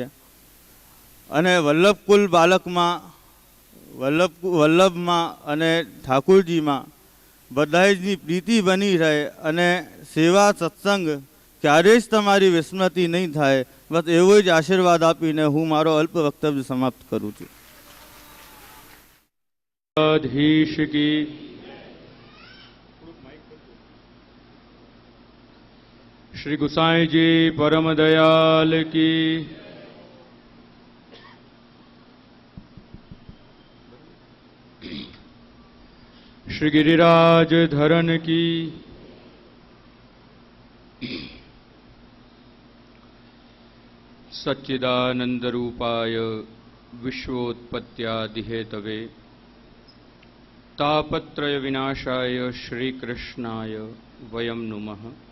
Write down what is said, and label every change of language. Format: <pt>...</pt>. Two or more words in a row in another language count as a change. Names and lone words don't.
<gu>અને વલ્લભકુલ બાલકમાં, વલ્લભમાં અને ઠાકોરજીમાં બધાની પ્રીતિ બની રહે અને સેવા સત્સંગ ક્યારેય જ તમારી વિસ્મૃતિ નહીં થાય. બસ એવો જ આશીર્વાદ આપીને હું મારો અલ્પ વક્તવ્ય સમાપ્ત કરું છું.</gu> <hi>श्री गुसाई जी परम दयाल की श्री गिरिराज धरन की</hi> <sa>सच्चिदानंद रूपाय विश्वोत्पत्त्यादि हेतवे तापत्रय विनाशाय श्री कृष्णाय वयम नुमः.</sa>